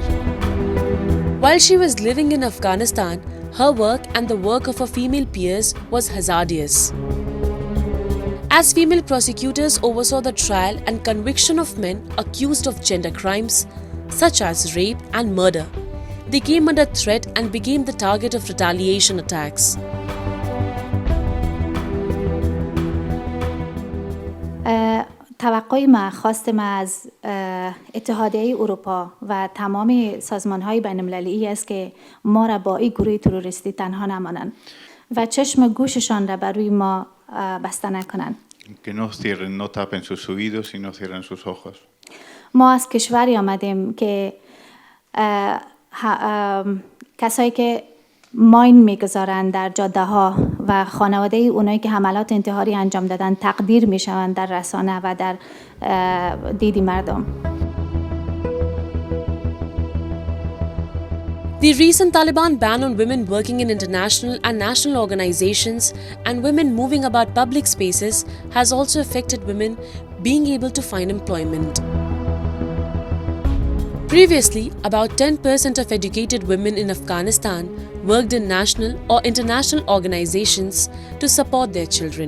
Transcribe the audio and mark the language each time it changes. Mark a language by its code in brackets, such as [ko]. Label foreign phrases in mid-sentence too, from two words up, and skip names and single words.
[en] While she was living in Afghanistan, her work and the work of her female peers was hazardous. As female prosecutors oversaw the trial and conviction of men accused of gender crimes, such as rape and murder, they came under threat and became the target of retaliation attacks. [fa] توقع ما، خواست ما از اتحادیه اروپا و تمام سازمان‌های بین‌المللی است که ما را با این گروه تروریستی تنها نمانند و چشم گوششان را بر روی ما بسته نکنند. [es] Que no cierren, no tapen sus oídos y no cierren sus ojos. [fa] ما از کشوری آمدیم که کسایی که ماین میگذارند در جاده ها و خانواده اونایی که حملات انتحاری انجام دادن تقدیر میشوند در رسانه و در دیدی مردم. [en] The recent Taliban ban on women working in international and national organizations and women moving about public spaces has also affected women being able to find employment. Previously, about 10% of educated women in Afghanistan worked in national or international organizations to support their children.